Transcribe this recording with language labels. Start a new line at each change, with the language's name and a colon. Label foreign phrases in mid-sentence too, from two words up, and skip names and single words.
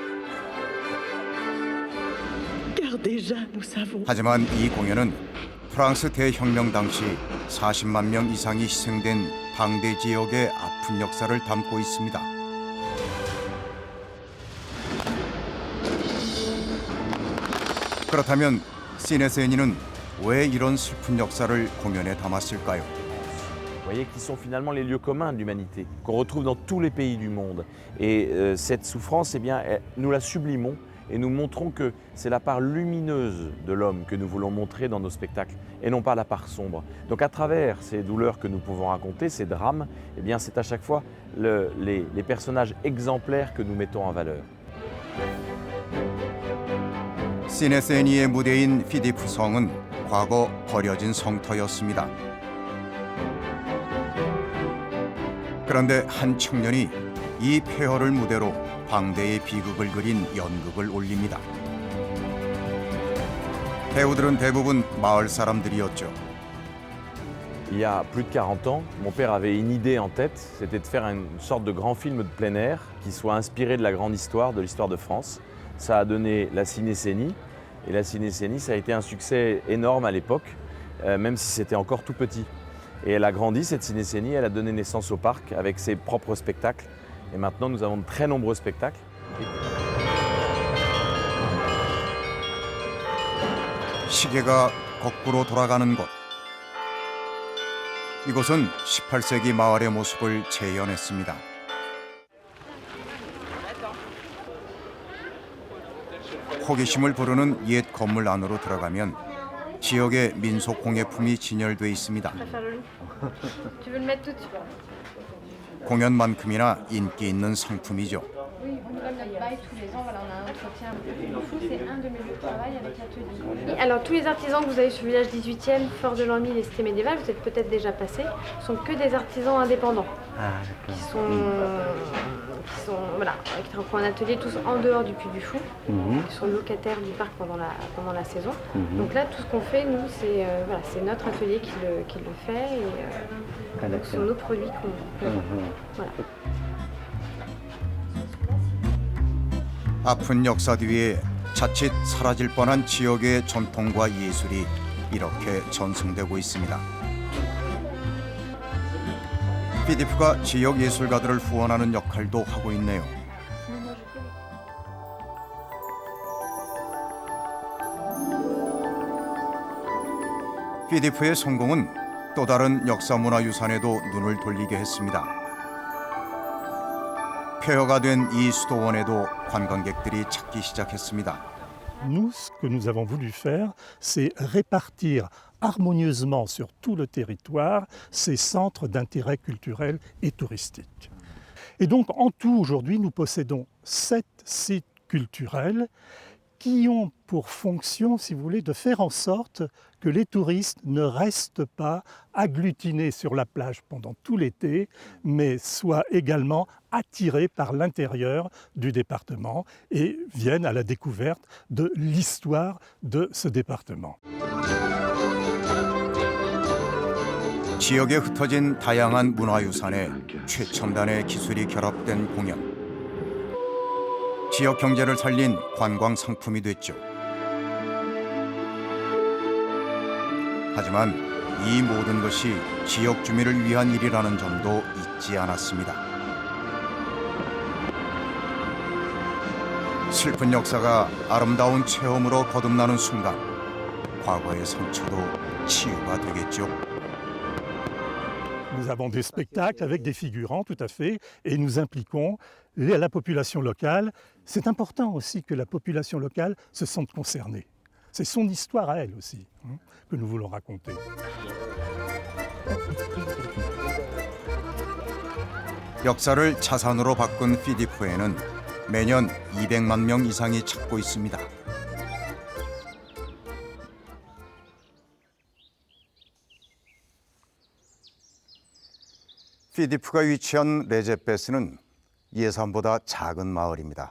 Korean: 하지만 이 공연은 프랑스 대혁명 당시 40만 명 이상이 희생된 방대 지역의 아픈 역사를 담고 있습니다. 그렇다면 시네세니는 왜 이런 슬픈 역사를 공연에 담았을까요?
French: Vous voyez qui sont finalement les lieux communs de l'humanité, qu'on retrouve dans tous les pays du monde. Et cette souffrance, eh bien, nous la sublimons et nous montrons que c'est la part lumineuse de l'homme que nous voulons montrer dans nos spectacles et non pas la part sombre. Donc à travers ces douleurs que nous pouvons raconter, ces drames, eh bien, c'est à chaque fois les personnages exemplaires que nous mettons en valeur.
Korean: 시네세니의 무대인 피디프 성은 과거 버려진 성터였습니다. 그런데 한 청년이 이 폐허를 무대로 방대의 비극을 그린 연극을 올립니다. 배우들은 대부분 마을 사람들이었죠.
French: Il y a plus de 40 ans, mon père avait une idée en tête, c'était de faire une sorte de grand film de plein air qui soit inspiré de la grande histoire, de l'histoire de France. Ça a donné la Cinécénie, et la Cinécénie, ça a été un succès énorme à l'époque, même si c'était encore tout petit. Et elle a grandi, cette Cinécénie, elle a donné naissance au parc avec ses propres spectacles. Et maintenant, nous avons de très nombreux spectacles.
Korean: 시계가 거꾸로 돌아가는 곳. 이곳은 18세기 마을의 모습을 재현했습니다. 호기심을 부르는 옛 건물 안으로 들어가면 지역의 민속 공예품이 진열돼 있습니다. 공연만큼이나 인기 있는 상품이죠.
French: Alors tous les artisans que vous avez sur le village 18e, Fort de l'An 1000 et Cité médiévale, vous êtes peut-être déjà passés, sont que des artisans indépendants. Qui sont voilà, qui travaillent en atelier tous en dehors du Puy du Fou, qui sont locataires du parc pendant la saison. Donc là, tout ce qu'on fait, nous, c'est voilà, c'est notre atelier qui le fait et donc ce sont nos produits qu'on voilà.
Korean: 아픈 역사 뒤에 자칫 사라질 뻔한 지역의 전통과 예술이 이렇게 전승되고 있습니다. 피디프가 지역 예술가들을 후원하는 역할도 하고 있네요. 피디프의 성공은 또 다른 역사문화유산에도 눈을 돌리게 했습니다. 폐허가 된 이 수도원에도 관광객들이 찾기 시작했습니다.
French: Nous, ce que nous avons voulu faire, c'est répartir harmonieusement sur tout le territoire ces centres d'intérêt culturel et touristique. Et donc, en tout, aujourd'hui, nous possédons 7 sites culturels qui ont pour fonction, si vous voulez, de faire en sorte que les touristes ne restent pas agglutinés sur la plage pendant tout l'été, mais soient également attirés par l'intérieur du département et viennent à la découverte de l'histoire de ce département.
Korean: 지역에 흩어진 다양한 문화유산에 최첨단의 기술이 결합된 공연. 지역 경제를 살린 관광 상품이 됐죠. 하지만 이 모든 것이 지역 주민을 위한 일이라는 점도 잊지 않았습니다. 슬픈 역사가 아름다운 체험으로 거듭나는 순간, 과거의 상처도 치유가 되겠죠.
French: Nous avons des spectacles avec des figurants, tout à fait, et nous impliquons la population locale. C'est important aussi que la population locale se sente concernée. C'est son histoire à elle aussi, que nous voulons raconter.
Korean: 역사를 자산으로 바꾼 피디프에는 매년 200만 명 이상이 찾고 있습니다. 피디프가 위치한 레제페스는 예산보다 작은 마을입니다.